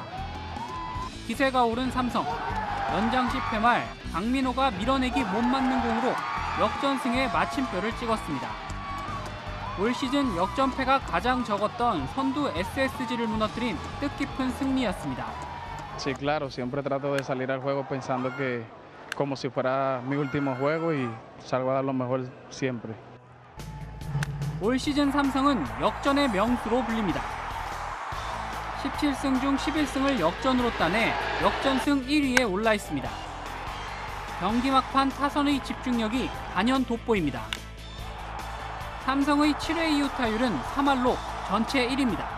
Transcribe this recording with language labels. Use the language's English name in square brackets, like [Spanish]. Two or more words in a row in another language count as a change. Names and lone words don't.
[Korean] 기세가 오른 삼성. 연장 10회 말 강민호가 밀어내기 못 맞는 공으로 역전승에 마침표를 찍었습니다. 올 시즌 역전패가 가장 적었던 선두 SSG를 무너뜨린 뜻깊은 승리였습니다. [Spanish] Sí, claro, siempre trato de salir al juego pensando que como si fuera mi último juego y salgo a dar lo mejor siempre. [Korean] 올 시즌 삼성은 역전의 명수로 불립니다. 17승 중 11승을 역전으로 따내 역전승 1위에 올라 있습니다. 경기 막판 타선의 집중력이 단연 돋보입니다. 삼성의 7회 이후 타율은 3할로 전체 1위입니다.